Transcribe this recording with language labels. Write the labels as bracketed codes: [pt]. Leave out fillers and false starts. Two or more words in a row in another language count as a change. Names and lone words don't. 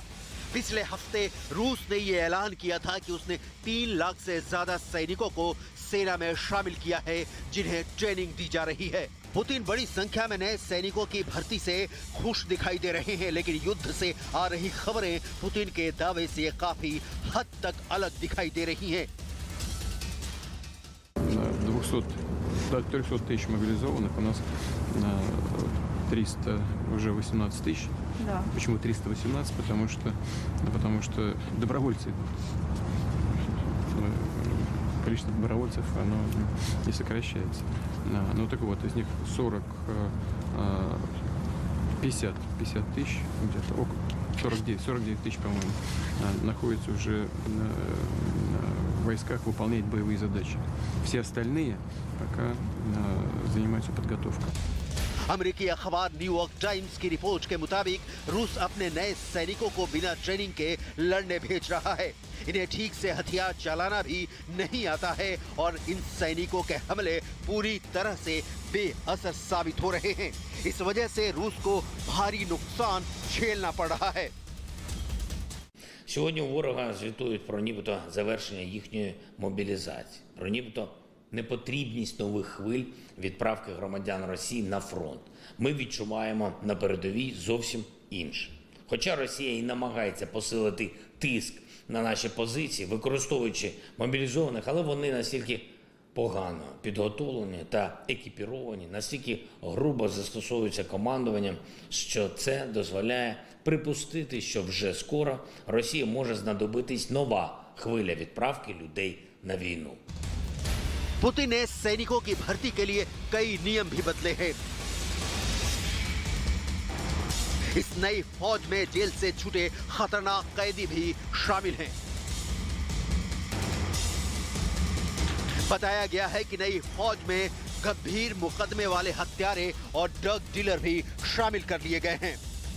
[hi] पिछले हफ्ते रूस ने ये ऐलान किया था कि उसने 3 लाख से ज्यादा सैनिकों को सेना में शामिल किया है, जिन्हें ट्रेनिंग दी जा रही है। पुतिन बड़ी संख्या में नए सैनिकों की भर्ती से खुश दिखाई दे रहे हैं, लेकिन युद्ध से आ रही खबरें पुतिन के दावे से काफी हद तक अलग दिखाई दे रही हैं। [ru] 300 тысяч мобилизованных, у нас 318 тысяч. Да. Почему 318? Потому что добровольцы. Количество добровольцев, оно не сокращается. Ну так вот, из них 50 тысяч, где-то около 49 тысяч, по-моему, находятся уже в войсках, выполняют боевые задачи. Все остальные пока занимаются подготовкой. [hi] अमेरिकी अखबार न्यूयॉर्क टाइम्स की रिपोर्ट के मुताबिक रूस अपने नए सैनिकों को बिना ट्रेनिंग के लड़ने भेज रहा है। इन्हें ठीक से हथियार चलाना भी नहीं आता है और इन सैनिकों के हमले पूरी तरह से बेअसर साबित हो रहे हैं। इस वजह से रूस को भारी नुकसान झेलना पड़ रहा है। [uk] Сьогодні у ворога звітують про нібито завершення їхньої мобілізації, про нібито непотрібність нових хвиль відправки громадян Росії на фронт. Ми відчуваємо на передовій зовсім інше. Хоча Росія і намагається посилити тиск на наші позиції, використовуючи мобілізованих, але вони настільки погано підготовлені та екіпіровані, настільки грубо застосовуються командуванням, що це дозволяє припустити, що вже скоро Росії може знадобитись нова хвиля відправки людей на війну. [hi] पुतिन ने सैनिकों की भर्ती के लिए कई नियम भी बदले हैं। इस नई फौज में जेल से छूटे खतरनाक कैदी भी शामिल हैं। बताया गया है कि नई फौज में गंभीर मुकदमे वाले हत्यारे और ड्रग डीलर भी शामिल कर लिए गए हैं।